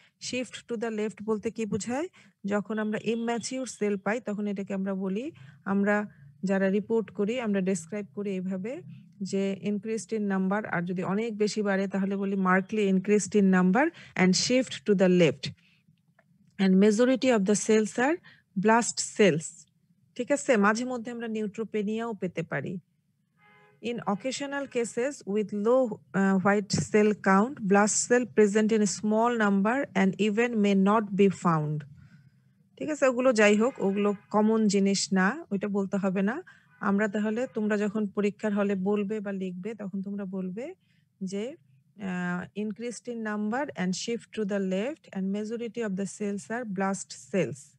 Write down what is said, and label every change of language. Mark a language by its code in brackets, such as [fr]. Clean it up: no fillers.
[en] shift to the left [bn] বলতে কি বোঝায়? যখন আমরা ইম্যাচিউর সেল পাই তখন এটাকে আমরা বলি, আমরা যারা রিপোর্ট করি আমরা ডেসক্রাইব করি এইভাবে যে [en] increased in number, [bn] আর যদি অনেক বেশি বাড়ে তাহলে বলি [en] Markedly increased in number and shift to the left. And majority of the cells are blast cells. [bn] ঠিক আছে? মাঝে মধ্যে আমরা নিউট্রোপেনিয়াও পেতে পারি। [en] In occasional cases with low white cell count, blast cell present in a small number and even may not be found. [bn] ঠিক আছে? ওগুলো যাই হোক, ওগুলো কমন জিনিস না, ওইটা বলতে হবে না। আমরা তাহলে তোমরা যখন পরীক্ষার হলে বলবে বা লিখবে তখন তোমরা বলবে যে [en] increased in number and shift to the left and majority of the cells are blast cells.